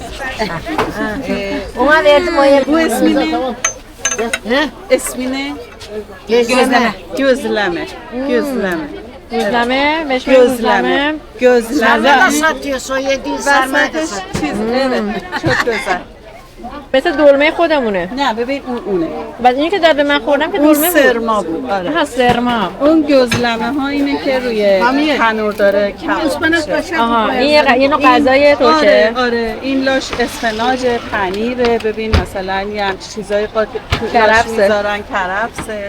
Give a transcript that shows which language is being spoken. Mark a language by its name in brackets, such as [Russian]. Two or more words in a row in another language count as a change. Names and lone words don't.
[Turkish] Ona verdim o yer. Bu ismi ne? İsmi ne? Gözleme. Gözleme. Gözleme, beş gözleme. Gözleme. Sarma da satıyorsun, 700 sarma da satıyorsun. Evet, çok güzel. [Persian] مثل دلمه خودمونه. نه ببین اونه. بعد اینی که داده من خوردم که اون دلمه بود. سرما بود. آره. ها سرما. اون gözleme ها اینه که روی تنور داره کباب میشه. آها، این یه نوع غذای ترکیه. آره، این لاش اسفناج، پنیره. ببین مثلا یه همچین چیزای کرفس میذارن، کرفسه.